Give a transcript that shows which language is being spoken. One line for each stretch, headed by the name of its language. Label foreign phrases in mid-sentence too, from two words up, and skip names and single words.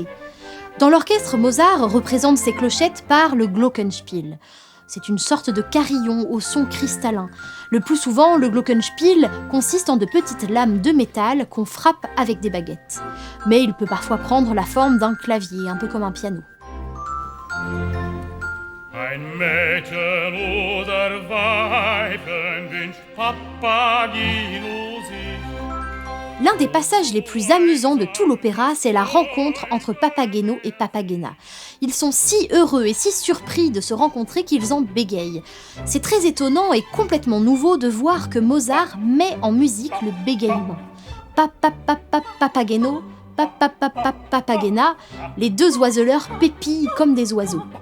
French: Dans l'orchestre, Mozart représente ces clochettes par le glockenspiel. C'est une sorte de carillon au son cristallin. Le plus souvent, le glockenspiel consiste en de petites lames de métal qu'on frappe avec des baguettes. Mais il peut parfois prendre la forme d'un clavier, un peu comme un piano.
German: Ein Mädchen oder Weiben wünscht Papageno sich.
French: L'un des passages les plus amusants de tout l'opéra, c'est la rencontre entre Papageno et Papagena. Ils sont si heureux et si surpris de se rencontrer qu'ils en bégayent. C'est très étonnant et complètement nouveau de voir que Mozart met en musique le bégaiement. Papageno, Papagena, les 2 oiseleurs pépillent comme des oiseaux.